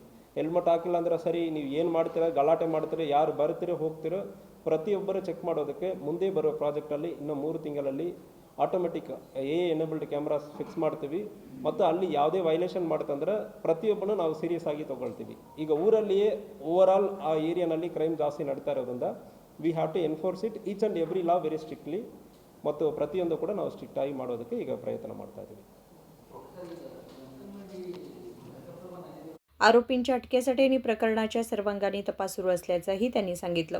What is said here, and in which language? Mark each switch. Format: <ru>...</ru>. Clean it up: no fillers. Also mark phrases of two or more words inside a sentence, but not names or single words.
<kn>ಹೆಲ್ಮೆಟ್ ಹಾಕಿಲ್ಲ ಅಂದ್ರೆ ಸರಿ, ನೀವು ಏನು ಮಾಡ್ತೀರಾ, ಗಲಾಟೆ ಮಾಡ್ತೀರಾ, ಯಾರು ಬರ್ತೀರೋ ಹೋಗ್ತಿರೋ ಪ್ರತಿಯೊಬ್ಬರು ಚೆಕ್ ಮಾಡೋದಕ್ಕೆ ಮುಂದೆ ಬರೋ ಪ್ರಾಜೆಕ್ಟಲ್ಲಿ ಇನ್ನು 3 ತಿಂಗಳಲ್ಲಿ</kn> <en>automatic enabled cameras</en> <kn>ಫಿಕ್ಸ್ ಮಾಡ್ತೀವಿ. ಮತ್ತು ಅಲ್ಲಿ ಯಾವುದೇ ವೈಲೇಷನ್ ಮಾಡ್ತಂದ್ರೆ ಪ್ರತಿಯೊಬ್ಬನು ನಾವು ಸೀರಿಯಸ್ ಆಗಿ ತೊಗೊಳ್ತೀವಿ. ಈಗ ಊರಲ್ಲಿಯೇ ಓವರಾಲ್ ಆ ಏರಿಯಾನಲ್ಲಿ ಕ್ರೈಮ್ ಜಾಸ್ತಿ ನಡೀತಾ ಇರೋದ್ರಿಂದ</kn> <en>we have to enforce it each and every law very strictly.</en> <kn>ಮತ್ತು प्रत्येक ಕೂಡ ನಾವು स्ट्रिक्ट ಆಗಿ ಮಾಡೋದಕ್ಕೆ ಈಗ ಪ್ರಯತ್न ಮಾಡ್ತಾ ಇದ್ದೀವಿ.</kn> <mr>आरोपींच्या अटकेसाठी आणि प्रकरणाच्या सर्वांगाने तपास सुरू असल्याचंही त्यांनी सांगितलं.</mr>